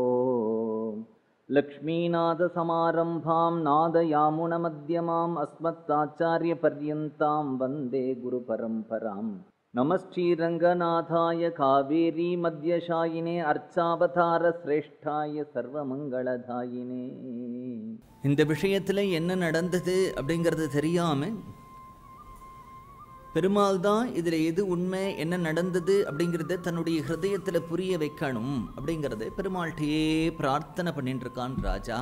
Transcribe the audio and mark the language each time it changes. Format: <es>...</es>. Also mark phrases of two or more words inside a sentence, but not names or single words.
<sa>लक्ष्मीनाथ समारंभां नादयामुनमध्यमाम् अस्मत्ताचार्यपर्यन्तां वन्दे गुरुपरम्परां. नमश्रीरङ्गनाथाय कावेरी मध्यशायिने अर्चावतार श्रेष्ठाय सर्वमङ्गलदायिने.</sa> <ta>இந்த விஷயத்துல என்ன நடந்தது அப்படிங்கிறது தெரியாம பெருமாள் தான் இதில் எது உண்மை என்ன நடந்தது அப்படிங்கிறத தன்னுடைய ஹிருதயத்தில் புரிய வைக்கணும் அப்படிங்கிறத பெருமாள்கிட்டயே பிரார்த்தனை பண்ணிட்டு இருக்கான் ராஜா.</ta>